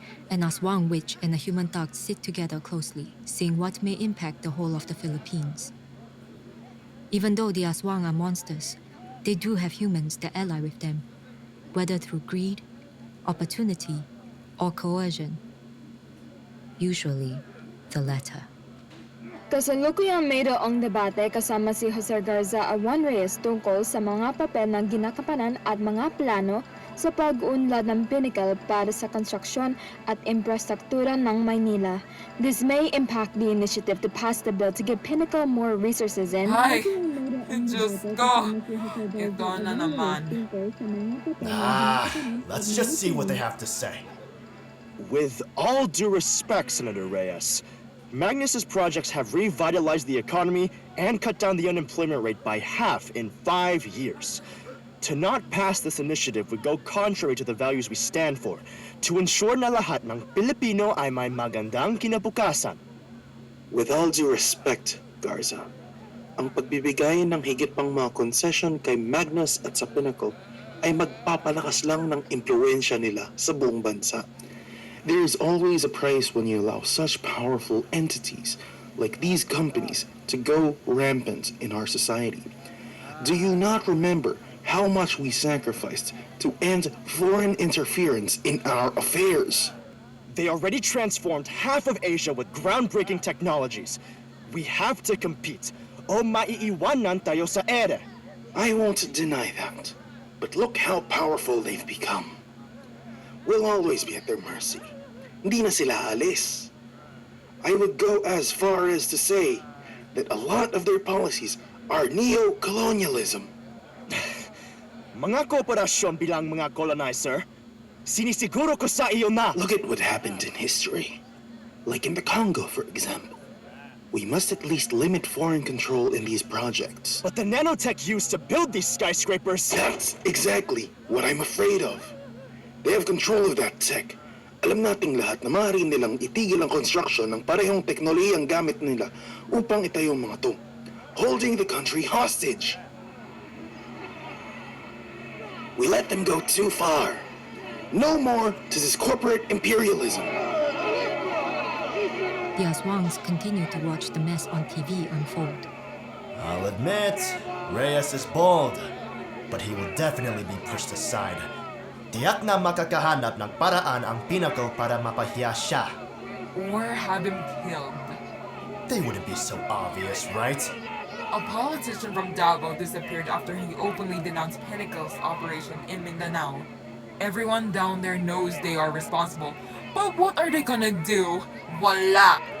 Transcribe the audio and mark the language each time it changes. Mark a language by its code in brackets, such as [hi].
[en] An Aswang witch and a human thug sit together closely, seeing what may impact the whole of the Philippines. Even though the Aswang are monsters, they do have humans that ally with them, whether through greed, opportunity, or coercion. Usually, the latter. [tl] Kasalukuyang mayroong debate kasama si Jose Garza at Juan Reyes tungkol sa mga papel ng ginakapanan at mga plano sa pag-unlad ng pinnacle para sa konstruksyon at infrastruktura ng Maynila. [en] This may impact the initiative to pass the bill to give Pinnacle more resources and... [tl] Ay! Diyos ko! Ito na naman. [en] Let's just see what they have to say. With all due respect, Senator Reyes, Magnus's projects have revitalized the economy and cut down the unemployment rate by half in 5 years. To not pass this initiative would go contrary to the values we stand for, to ensure [tl] na lahat ng Pilipino ay may magandang kinabukasan. [en] With all due respect, [tl] Garza, ang pagbibigay ng higit pang mga concession kay Magnus at sa Pinnacle ay magpapalakas lang ng impluwensya nila sa buong bansa. [en] There is always a price when you allow such powerful entities like these companies to go rampant in our society. Do you not remember how much we sacrificed to end foreign interference in our affairs? They already transformed half of Asia with groundbreaking technologies. We have to compete. [tl] O maiiwanan tayo sa ere. [en] I won't deny that. But look how powerful they've become. We'll always be at their mercy. [tl] Hindi na sila alis. [en] I would go as far as to say that a lot of their policies are neo-colonialism. [tl] Mga kooperasyon bilang mga colonizer, sinisiguro ko sa iyo na... [en] Look at what happened in history. Like in the Congo, for example. We must at least limit foreign control in these projects. But the nanotech used to build these skyscrapers... That's exactly what I'm afraid of. They have control of that tech. [tl] Alam nating lahat na maaari nilang itigil ang construction ng parehong teknolohiyang gamit nila upang itayo ang mga to, [en] holding the country hostage. We let them go too far. No more to this corporate imperialism. The Aswangs continue to watch the mess on TV unfold. I'll admit, Reyes is bold, but he will definitely be pushed aside. [tl] Tiyak na makakahanap ng paraan ang Pinnacle para mapahiya siya. [en] Or have him killed. They wouldn't be so obvious, right? A politician from Davao disappeared after he openly denounced Pinnacle's operation in Mindanao. Everyone down there knows they are responsible, but what are they gonna do? [tl] Wala!